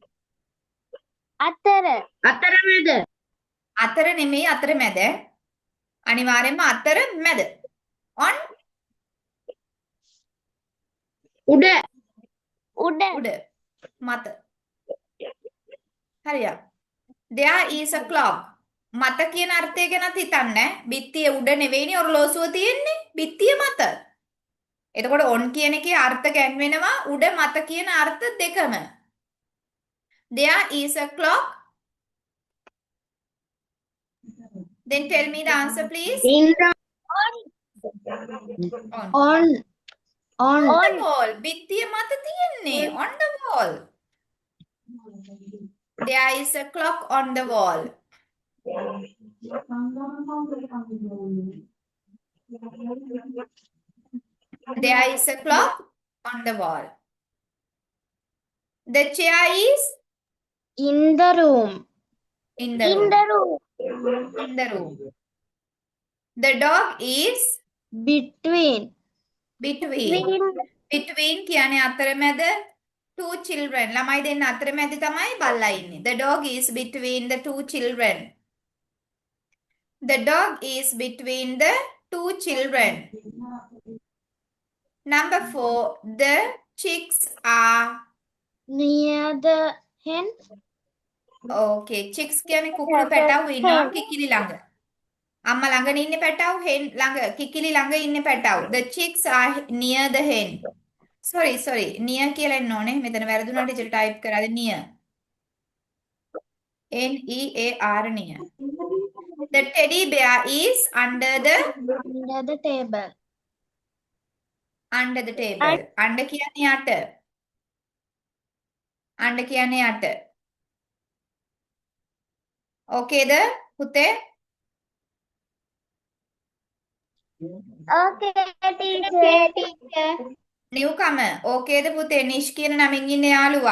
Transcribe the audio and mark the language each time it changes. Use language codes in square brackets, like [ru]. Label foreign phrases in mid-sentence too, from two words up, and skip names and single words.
[si] අතර. අතරමැද. අතර නෙමෙයි අතර මැද අනිවාර්යෙන්ම අතර මැද on උඩ. උඩ. උඩ. මත. හරියක්. [en] There is a clock. [si] මත කියන අර්ථය ගැනත් හිතන්නේ. බිත්තිය උඩ නෙවෙයිනේ ඔරලෝසුව තියෙන්නේ. බිත්තිය මත. එතකොට on කියන එකේ අර්ථ ගැන්වෙනවා උඩ මත කියන අර්ථ දෙකම. [en] There is a clock. Then tell me the answer please. In the On. on On the wall. [si] බිත්තිය මත තියෙන්නේ. [en] On the wall. There is a clock on the wall. There is a clock on the wall. The chair is in the room. in the In room. the room. In the room. The dog is Between. between. Between [si] කියන්නේ අතරමැද [en] two children. [si] ළමයි දෙන්න අතරමැද තමයි බල්ලා ඉන්නේ. [en] The dog is between the two children. The dog is between the two children. Number 4. The chicks are Near the hen. [si] okay. Chicks කියන්නේ කුකුළු පැටව් ඉන්නවා කිකිලි ළඟ. අම්මා ළඟ ඉන්නේ පැටව් hen ළඟ කිකිලි ළඟ ඉන්නේ පැටව්. [en] The chicks are near the hen. [si] Sorry. Near කියලා එන්න ඕනේ. මෙතන වැරදුනා ටීචර් ටයිප් කරාද near. [en] NEAR near. The teddy bear is under the Under the table. [si] table. Under කියන්නේ යට. Under කියන්නේ යට. Okay ද පුතේ? [en] Okay, teacher. [si] newcomer. Okay ද පුතේ? නිෂ් කියන නමින් ඉන්න යාළුවා.